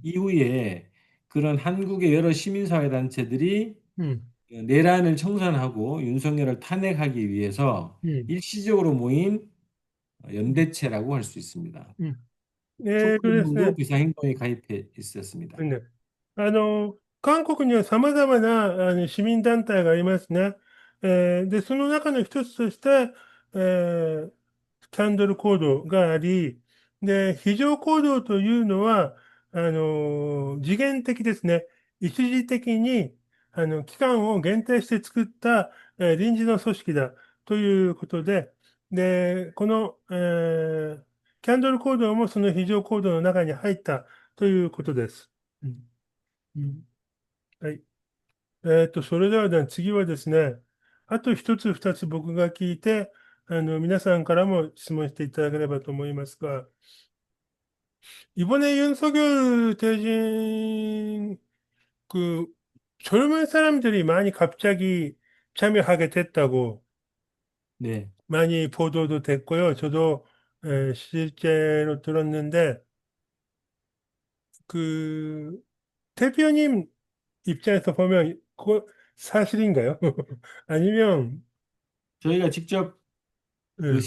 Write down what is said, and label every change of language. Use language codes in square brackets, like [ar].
[ko] 이후에 그런 한국의 여러 시민사회 단체들이 음, 내란을 청산하고 윤석열을 탄핵하기 위해서 음, 일시적으로 모인 음, 연대체라고 할 수 있습니다. 음. です 촛불운동도 ね。 비상행동에 가입해 있었습니다. ね。 [ja] 韓国には様々な市民団体がありますね。で、その中の一つとして、えーキャンドル行動があり、で、非常行動というのは、次元的ですね。一時的に、期間を限定して作った、臨時の組織だということで、で、キャンドル行動もその非常行動の中に入ったということです。うんうんはい。それではね、次はですね、あと一つ二つ僕が聞いて、皆さんからも質問していただければと思いますが、 [ko] 이번에 윤석열 대진 젊은 사람들이 많이 갑자기 참여하게 됐다고 네. 많이 보도도 됐고요. 저도 실제로 들었는데, 그, 대표님 입장에서 보면, 그거 사실인가요? 아니면, 저희가 직접 그